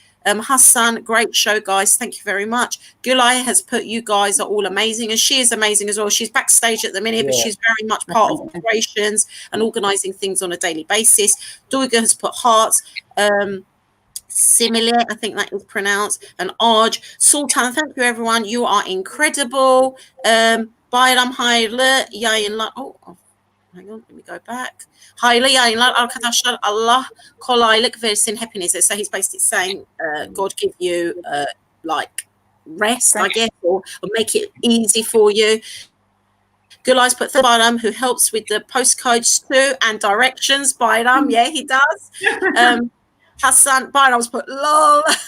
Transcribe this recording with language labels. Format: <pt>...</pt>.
<en>Hassan, great show, guys. Thank you very much. Gulay has put, you guys are all amazing, and she is amazing as well. She's backstage at the minute, but she's very much part of operations and organising things on a daily basis. Duiga has put hearts. Similar, I think that is pronounced, and Arj. Sultan, thank you everyone. You are incredible. Bayram</en> <tr>hayırlı yayınlar.</tr> <en>Oh, hang on, let me go back.</en> <tr>Hayırlı yayınlar arkadaşlar. Allah kolaylık versin hepinize.</tr> <en>So he's basically saying, God give you like rest, I guess, or make it easy for you. Gulay's put Bayram, who helps with the postcodes too and directions. Bayram, yeah, he does. Hassan, Bayram's put lol.</en>